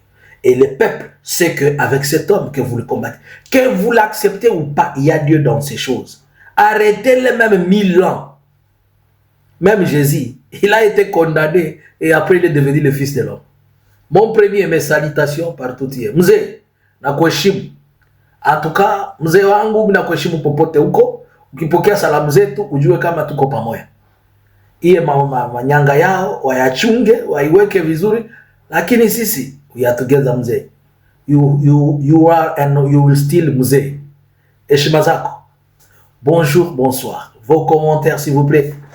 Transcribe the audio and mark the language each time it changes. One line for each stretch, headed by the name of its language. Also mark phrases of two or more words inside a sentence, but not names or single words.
French: Et le peuple sait qu'avec cet homme que vous le combattez, que vous l'acceptez ou pas, il y a Dieu dans ces choses. Arrêtez-le même 1000 ans. Même Jésus, il a été condamné et après il est devenu le fils de l'homme. Mon premier, mes salutations partout hier.
Swahili: Mzee, nakuheshimu.
French: En tout cas,
Swahili: mzee wangu nakuheshimu popote huko. Ukipokea salamu zetu, ujue kama tuko pamoja. Iye manyanga yao, wayachunge, waiweke vizuri. Lakini sisi,
English: we are together mzee. You are and you will still mzee.
Swahili: Heshima zako.
French: Bonjour, bonsoir. Vos commentaires s'il vous plaît.